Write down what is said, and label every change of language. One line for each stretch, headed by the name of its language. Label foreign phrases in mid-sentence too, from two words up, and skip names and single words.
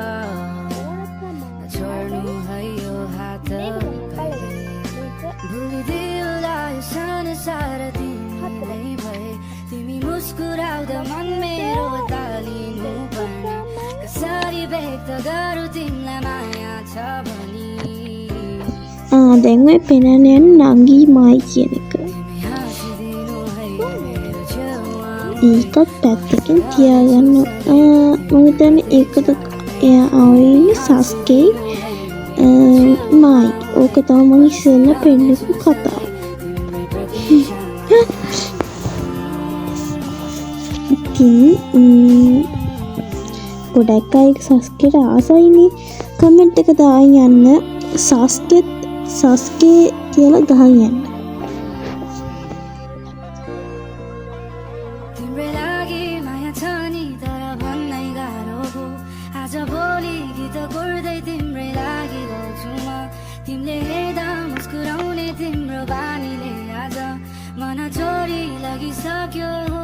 Nepali: छोड्नु है यो हात कहिले भुलिदिउँला यो संसार तिमीलाई भए तिमी मुस्कुराउँदा मन मेरो तालिनु पर्ने कसरी व्यक्त गरौँ तिमीलाई माया छ भनी
Sinhala: දැන් ඔය පෙනන්නේ නංගී මායි කියන එක.
Nepali: तिमी हाँसिदिनु है मेरो छेउमा
Sinhala: ඒකත් පැත්තකින් තියාගන්න. මම හිතන්නේ ඒකද එයා ආවේ සස්කේ මායි. ඕක තමයි මම ඉස්සෙල්ලා පෙන්නපු කතාව. ඉතින් ගොඩක් අය සස්කේට ආසයිනේ. කමෙන්ට් එක දාන්න යන්න සස්කේ කියලා ගහන්න යන්න.
Nepali: तिम्रै लागि माया छ नि तर भन्नै गाह्रो हो आज भोलि गीत गुर्दै तिम्रै लागि गाउँछु म तिमीले हेर्दा मुस्कुराउने तिम्रो बानीले आज मन चोरी लगिसक्यो